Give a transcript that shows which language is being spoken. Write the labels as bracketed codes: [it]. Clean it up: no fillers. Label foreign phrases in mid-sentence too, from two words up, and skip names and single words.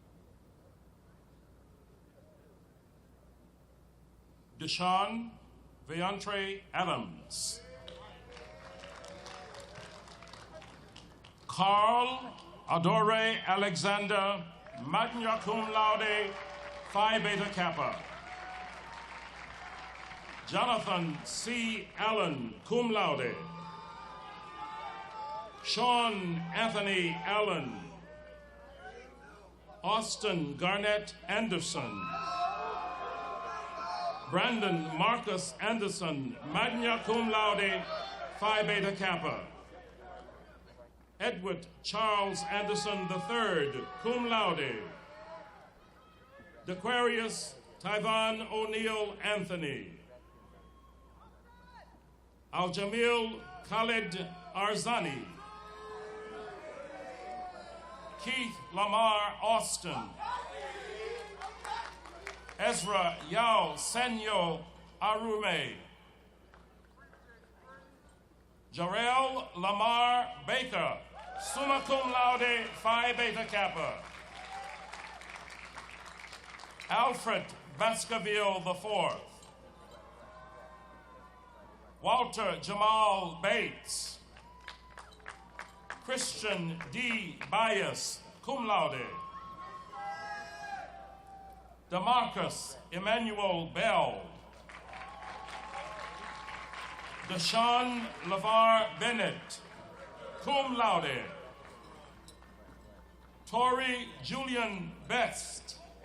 [en] Deshaun Veantre Adams. Carl Adore Alexander, [la] magna cum laude, [en] Phi Beta Kappa. Jonathan C. Allen, [la] cum laude. [en] Sean Anthony Allen. Austin Garnett Anderson. Brandon Marcus Anderson, [la] magna cum laude, [en] Phi Beta Kappa. Edward Charles Anderson III, [la] cum laude. [en] Dequarius Tyvon O'Neill Anthony. Al-Jamil Khalid Arzani. Keith Lamar Austin. Ezra Yao Senyo Arume. Jarrell Lamar Baker, [la] summa cum laude, [en] Phi Beta Kappa. Alfred Baskerville IV. Walter Jamal Bates. Christian D. Bias, [la] cum laude. [en] DeMarcus Emmanuel Bell. Deshaun LeVar Bennett, [la] cum laude. [en] Tori Julian Best.